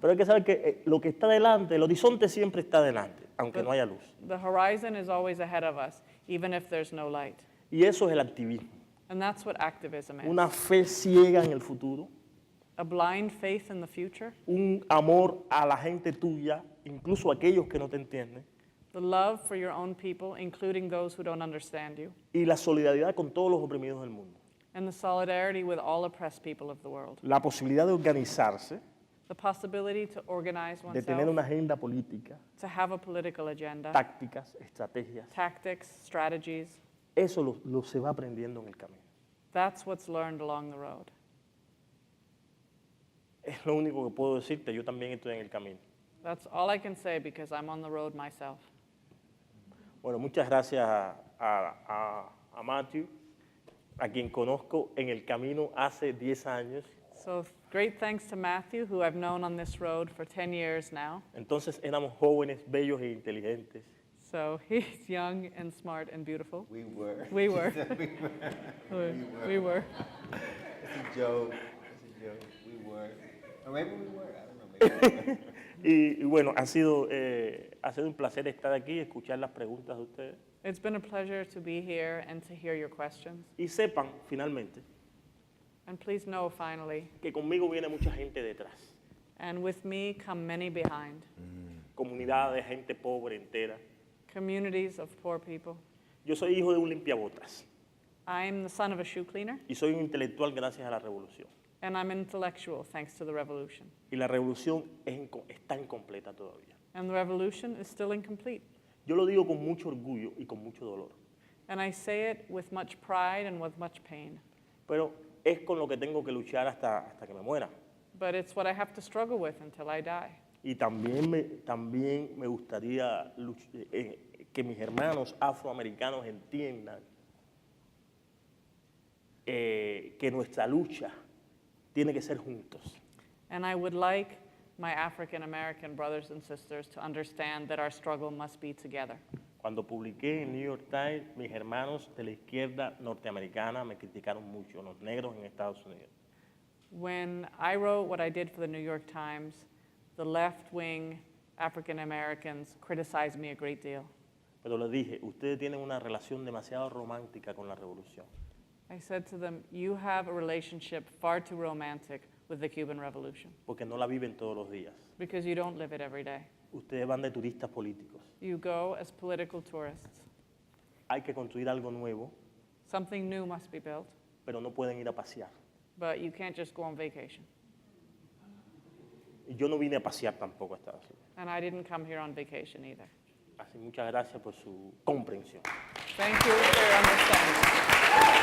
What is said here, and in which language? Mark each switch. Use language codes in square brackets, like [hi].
[es] Pero hay que saber que lo que está delante, el horizonte siempre está delante, aunque no haya luz. [en] The horizon is always ahead of us, even if there's no light. [es] Y eso es el activismo. [en] And that's what activism is. [es] Una fe ciega en el futuro, [en] A blind faith in the future, [es] un amor a la gente tuya, incluso a aquellos que no te entienden, [en] the love for your own people, including those who don't understand you, [es] y la solidaridad con todos los oprimidos del mundo. [en] and the solidarity with all oppressed people of the world. [es] La posibilidad de organizarse, [en] The possibility to organize [es] de tener [en] oneself, [es] una agenda política, [en] to have a political agenda, [es] tácticas, estrategias, [en] tactics, strategies. [es] eso lo se va aprendiendo en el camino. [en] That's what's learned along the road. [es] Es lo único que puedo decirte, yo también estoy en el camino. [en] That's all I can say because I'm on the road myself. [es] Bueno, muchas gracias a Matthew, a quien conozco en el camino hace 10 años. [en] So great thanks to Matthew, who I've known on this road for 10 years now. [es] Entonces éramos jóvenes, bellos e inteligentes. [en] So he's young and smart and beautiful. We were. We were. We were. This is Joe. We were. Or maybe we were. I don't know. Maybe. [es] Y bueno, ha sido un placer estar aquí y escuchar las preguntas de ustedes. [en] It's been a pleasure to be here and to hear your questions. [es] Y sepan, finalmente, [en] And please know, finally, [es] que conmigo viene mucha gente detrás. [en] and with me come many behind, [es] Comunidades, gente pobre entera. [en] communities of poor people. [es] Yo soy hijo de un limpiabotas [en] I'm the son of a shoe cleaner, [es] y soy un intelectual gracias a la revolución. [en] and I'm intellectual thanks to the revolution. [es] Y la revolución está incompleta todavía. [en] And the revolution is still incomplete. [es] Yo lo digo con mucho orgullo y con mucho dolor, [en] And I say it with much pride and with much pain. [es] pero es con lo que tengo que luchar hasta que me muera. [en] But it's what I have to struggle with until I die. [es] Y también me gustaría que mis hermanos afroamericanos entiendan que nuestra lucha tiene que ser juntos. [en] And I would like my African American brothers and sisters to understand that our struggle must be together. [es] Cuando publiqué en New York Times, mis hermanos de la izquierda norteamericana me criticaron mucho, los negros en Estados Unidos. [en] When I wrote what I did for the New York Times, the left-wing African Americans criticized me a great deal. [es] Pero les dije, ustedes tienen una relación demasiado romántica con la revolución. [en] I said to them, you have a relationship far too romantic with the Cuban Revolution [es] Porque no la viven todos los días. [en] because you don't live it every day. [es] Ustedes van de turistas políticos. [en] You go as political tourists. [es] Hay que construir algo nuevo, [en] Something new must be built, [es] pero no pueden ir a pasear. [en] but you can't just go on vacation. [es] Y yo no vine a pasear tampoco a Estados Unidos. [en] And I didn't come here on vacation either. [es] Así muchas gracias por su comprensión. [en] Thank you for your understanding.